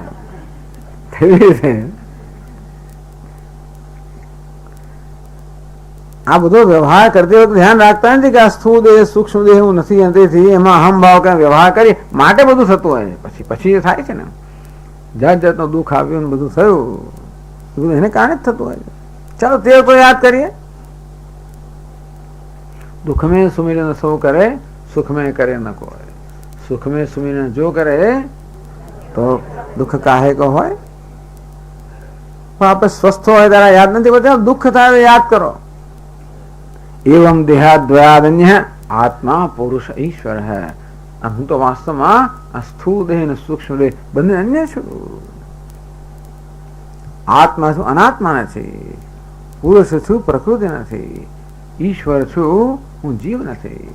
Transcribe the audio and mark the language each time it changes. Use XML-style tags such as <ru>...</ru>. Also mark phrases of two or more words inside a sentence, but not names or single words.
<gu>કેવી રીતે આ બધો વ્યવહાર કરતી વખતે ધ્યાન રાખતા નથી કે આ સ્થૂળ દેહ સૂક્ષ્મ દેહ એવું નથી, તેથી એમાં અહમ ભાવ કઈ વ્યવહાર કરી માટે બધું થતું હોય. પછી એ થાય છે ને, જાત જાતનું દુઃખ આવ્યું ને બધું થયું, એ બધું એને કારણે જ થતું હોય. ચાલો તે તો યાદ કરીએ.</gu> <hi>दुख में सुमिरन सो करे सुख में करे न कोई. सुख में सुमिरन जो करे तो दुख काहे को होय.</hi> <gu>પણ આપણે સ્વસ્થ હોય ત્યારે યાદ નથી પડતા, દુઃખ થાય યાદ કરો.</gu> <sa>એવં દેહાદ્વયાદન્ય આત્મા પુરુષ ઈશ્વર હૈ.</sa> <gu>હું તો વાસ્તવમાં આ સ્થૂળ દેહ અને સૂક્ષ્મ દેહ બંને અન્ય છું. આત્મા છું અનાત્મા નથી, પુરુષ છું પ્રકૃતિ નથી, ઈશ્વર છું હું જીવ નથી.</gu>